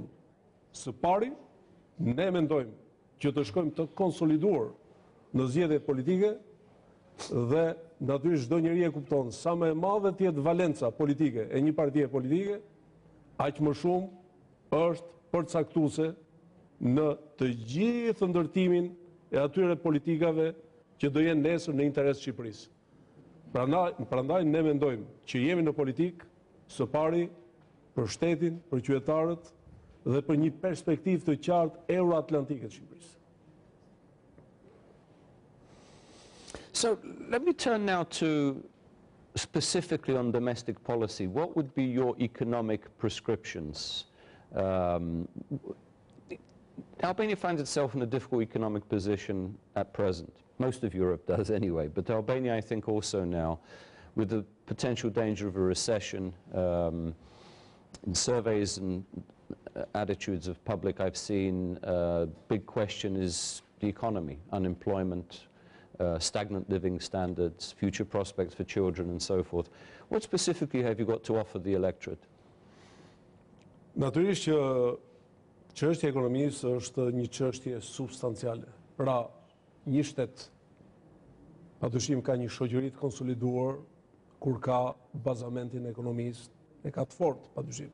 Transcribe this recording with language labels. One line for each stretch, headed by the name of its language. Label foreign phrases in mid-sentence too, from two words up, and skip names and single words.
Albanian: Së pari, ne mendojmë që të shkojmë të konsoliduar në zgjedhjet politike dhe natyrisht çdo njeri e kupton sa më e madhe të jetë valenca politike e një partie politike, aq më shumë është përcaktuese në të gjithë ndërtimin e atyre politikave që do jenë nesër në interes të Shqipërisë. Prandaj ne mendojmë që jemi në politikë së pari për shtetin, për qytetarët dhe për një perspektivë të qartë euroatlantike të Shqipërisë.
English: So let me turn now to specifically on domestic policy, what would be your economic prescriptions? Albania finds itself in a difficult economic position at present. Most of Europe does anyway, but Albania, I think, also now, with the potential danger of a recession, in surveys and attitudes of public I've seen, big question is the economy, unemployment, stagnant living standards, future prospects for children and so forth. What specifically have you got to offer the electorate?
Albanian: Natyrisht që çështja e ekonomisë është një çështje substanciale. Pra, një shtet padyshim ka një shoqëri të konsoliduar kur ka bazamentin e ekonomisë e ka të fortë padyshim.